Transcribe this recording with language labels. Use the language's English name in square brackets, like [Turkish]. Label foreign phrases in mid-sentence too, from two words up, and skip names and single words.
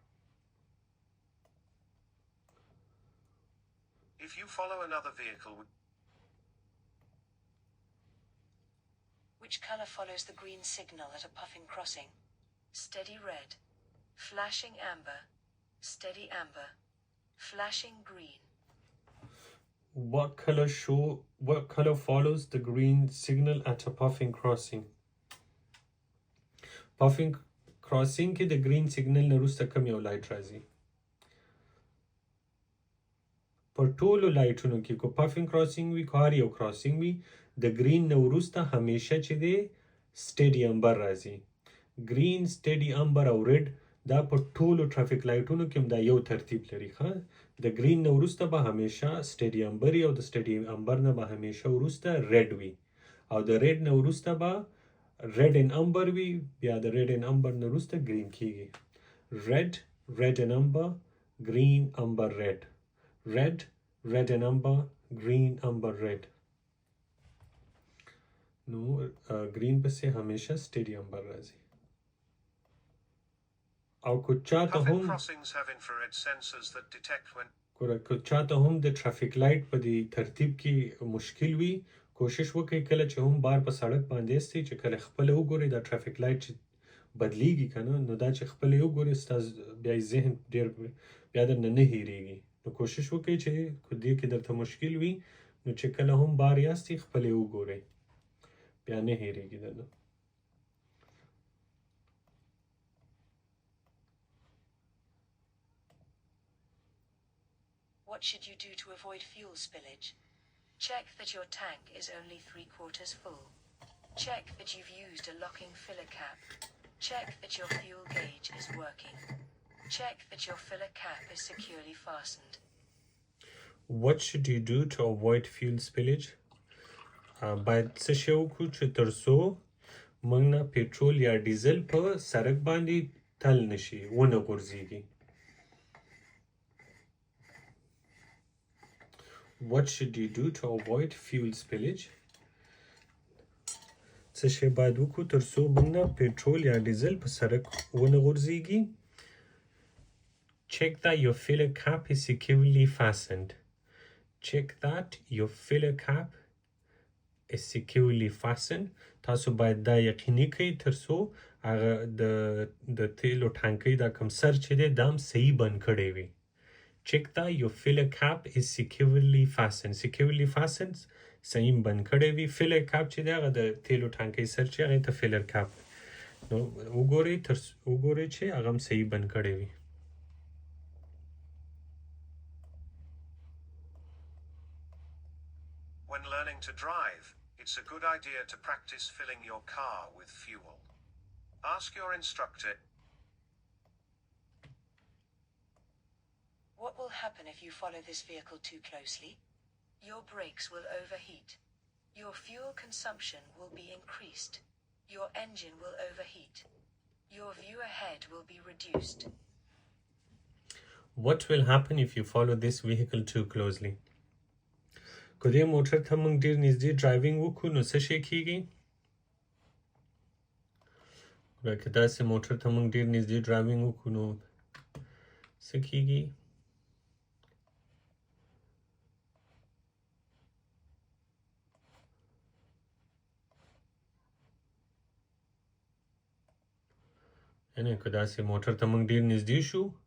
[English] If you follow another vehicle, Which colour follows the green signal at a Puffin crossing? Steady red. Flashing amber. Steady amber. Flashing green. What color follows the green signal at a Puffin crossing? Puffin crossing [Pashto] کې د [English] green signal [Pashto] نه وروسته کوم یو لایټ راځي پر ټولو لایټونو کې کو [English] Puffin crossing [Pashto] وي کو هر یو کراسینګ وي د گرین نه وروسته همیشه چې دی [English] steady amber [Pashto] راځي [English] green steady amber [Pashto] او ریډ دا په ټولو ټرافیک لایټونو کې هم دا یو ترتیب لري ښه د گرین نه وروسته به همیشه [English] steady amber [Pashto] او د [English] steady amber [Pashto] نه به همیشه وروسته ریډ وي او د ریډ نه وروسته به [English] red and amber [Pashto] وي بیا د [English] red and amber [Pashto] نه وروسته گرین کیږي [English] red and amber green amber red red and amber green amber red [Pashto] نو green پسې همیشه [English] steady amber [Pashto] راځي او که چاته هم [English] Puffin crossings have infrared sensors that detect when [Pashto] که چاته هم د [English] traffic light [Pashto] په دې ترتیب کې مشکل وي کوشش وکړئ کله چې هم بار په سړک باندې استئ چې کله خپل وګورئ دا ټرافیک لایټ چې بدلیږي کنه نو دا چې خپل وګورئ ستاسو بیا ذهن ډیر بیا درنه نه هیریږي نو کوشش وکړئ چې دې کې درته مشکل وي نو چې کله هم بار یاستئ خپل وګورئ بیا نه هیریږي درنه [English] What should you do to avoid fuel spillage? Check that your tank is only 3/4 full. Check that you've used a locking filler cap. Check that your fuel gauge is working. Check that your filler cap is securely fastened. What should you do to avoid fuel spillage? [Pashto] باید څه شی وکړو چې تر څو موږ نه پټرول یا ډیزل په سړک باندې تل نشي ونه غورځېږي [English] What should you do to avoid fuel spillage? [Pashto] څه شی باید وکړو تر څو موږ نه پټرول یا ډیزل په سړک ونه غورځېږي [English] Check that your filler cap is securely fastened. Check that your filler cap is securely fastened. [Pashto] تاسو باید دا یقیني کړئ تر څو هغه د تیلو ټانکۍ دا کوم سر چې دی دا هم صحیح بند کړی وي [English] Check that your filler cap is securely fastened. Securely fastened [Pashto] صحیح بند کړی وي [English] filler cap [Pashto] چې دی هغه د تیلو ټانکۍ سر چې هغه ته [English] filler cap [Pashto] نو وګورئ چې هغه هم صحیح بند کړی وي [English] When learning to drive, it's a good idea to practice filling your car with fuel. Ask your instructor. What will happen if you follow this vehicle too closely? Your brakes will overheat. Your fuel consumption will be increased. Your engine will overheat. Your view ahead will be reduced. What will happen if you follow this vehicle too closely? [Pashto] که دې موټر ته موږ ډیر نږدې ډرایوینګ وکړو نو څه شی کیږي که داسې موټر ته موږ ډیر نږدې ډرایوینګ وکړو نو څه کیږي یعنې که داسې موټر ته موږ ډیر نږدې شو